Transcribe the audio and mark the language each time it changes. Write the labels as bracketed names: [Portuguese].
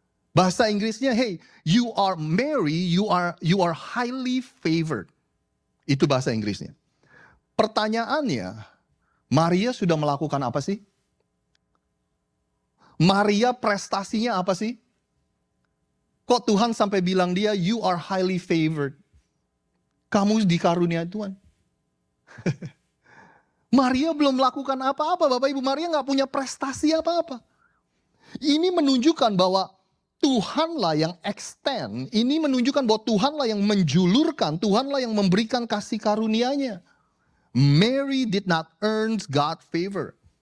[Indonesian] Bahasa Inggrisnya, [English] "Hey, you are Mary, you are highly favored." [Indonesian] Itu bahasa Inggrisnya. Pertanyaannya, Maria sudah melakukan apa sih? Maria prestasinya apa sih? Kok Tuhan sampai bilang dia, [English] "You are highly favored." [Indonesian] Kamu dikaruniai Tuhan. Maria belum melakukan apa-apa, Bapak Ibu. Maria nggak punya prestasi apa-apa. Ini menunjukkan bahwa Tuhanlah yang extend. Ini menunjukkan bahwa Tuhanlah yang menjulurkan, Tuhanlah yang memberikan kasih karunia-Nya. [English] Mary did not earn God's favor.